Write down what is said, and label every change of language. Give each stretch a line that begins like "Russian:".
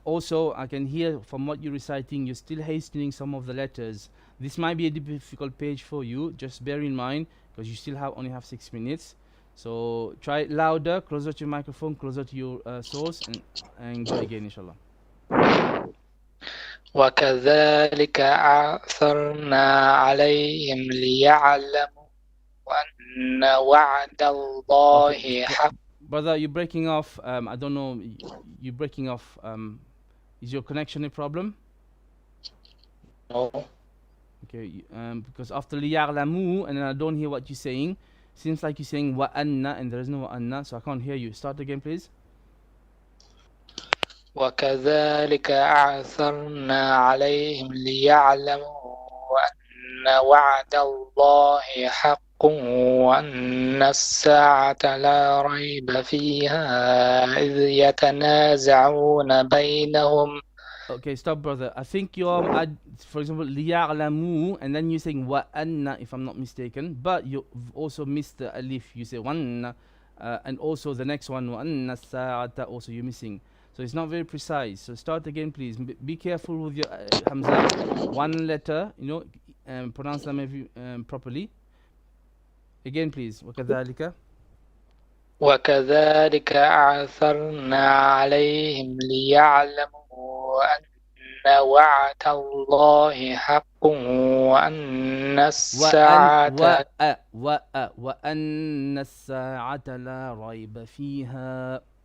English: Also, I can hear from what you're reciting, you're still hastening some of the letters. This might be a difficult page for you. Just bear in mind, because you still only have 6 minutes. So try it louder, closer to your microphone, closer to your source, and go again, inshallah.
Arabic: وكذلك أعثرنا عليهم ليعلموا أن وعد الله حق.
English: Brother, you're breaking off. I don't know. You're breaking off. Is your connection a problem? No. Okay. Because after liya'lamu, and then I don't hear what you're saying. Seems like you're saying wa anna, and there is no wa anna, so I can't hear you. Start again, please.
Arabic: وكذلك أعثرنا عليهم ليعلموا أن وعد الله حق وأن الساعة لا ريب فيها إذ يتنازعون بينهم.
English: Okay, stop, brother. I think you're, for example, liya'lamu, and then you're saying wa anna, if I'm not mistaken. But you also missed the alif. You say wanna, and also the next one wa anna sa'ata. Also you're missing. So it's not very precise. So start again, please. Be careful with your hamza. One letter, pronounce them properly. Again, please. وكذلك
Arabic: أعثرنا عليهم ليعلموا أن وعد الله حق وأن الساعة وأن الساعة لا ريب فيها.